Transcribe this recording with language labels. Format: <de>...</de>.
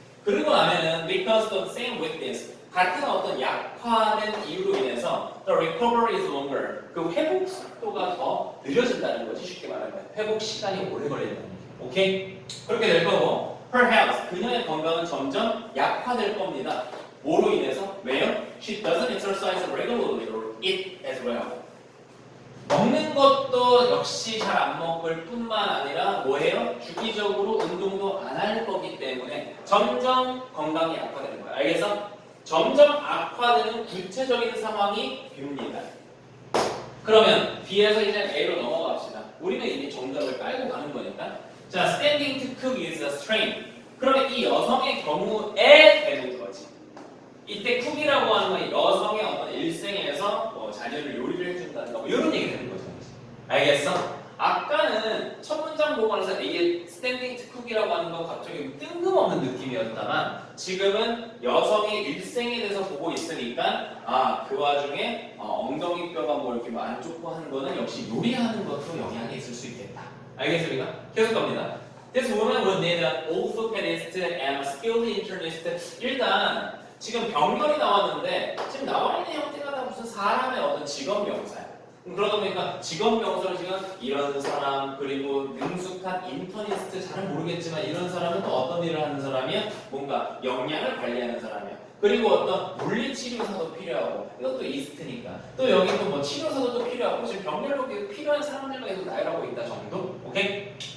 <ko>그리고 나면은</ko> <en>because the same weakness</en> <ko>같은 어떤 약화된 이유로 인해서</ko> <en>the recovery is longer</en> <ko>그 회복 속도가 더 느려진다는 거지. 쉽게 말하면 회복 시간이 오래 걸린다는 거죠. 오케이? 그렇게 될 거고 perhaps 그녀의 건강은 점점 약화될 겁니다. 뭐로 인해서? 왜요?</ko> <en>She doesn't exercise regularly or eat as well.</en> <ko>먹는 것도 역시 잘 안 먹을 뿐만 아니라 뭐예요? 주기적으로 운동도 안 할 거기 때문에 점점 건강이 악화되는 거야. 알겠어? 점점 악화되는 구체적인 상황이 됩니다. 그러면 B에서 이제 A로 넘어갑시다. 우리는 이미 정답을 깔고 가는 거니까.</ko> <en>자, standing to cook is a strain.</en> <ko>그러면 이 여성의 경우에 되는 거지. 이때 쿡이라고 하는 건 여성의 어떤 일생에서 뭐 자녀를 요리를 해준다든가 뭐 이런 얘기 되는 거죠. 알겠어? 아까는 첫 문장 보고 나서 이게 스탠딩 투 쿡이라고 하는 건 갑자기 뜬금없는 느낌이었다만 지금은 여성의 일생에 대해서 보고 있으니까 아, 그 와중에 엉덩이 뼈가 뭐 이렇게 안 좋고 하는 거는 역시 요리하는 것도 영향이 있을 수 있겠다. 알겠습니까? 계속 갑니다.</ko> <en>This woman would need an orthopedist and a skilled internist.</en> <ko>일단 지금 병렬이 나왔는데 지금 나와 있는 형태가 다 무슨 사람의 어떤 직업 명사야. 그러다 보니까 직업 명사를 지금 이런 사람 그리고 능숙한 인터니스트 잘은 모르겠지만 이런 사람은 또 어떤 일을 하는 사람이야? 뭔가 역량을 관리하는 사람이야. 그리고 어떤 물리치료사도 필요하고 이것도 이스트니까 또 여기 또 뭐 치료사도 또 필요하고 지금 병렬로 필요한 사람들만 계속 나열하고 있다 정도? 오케이?</ko>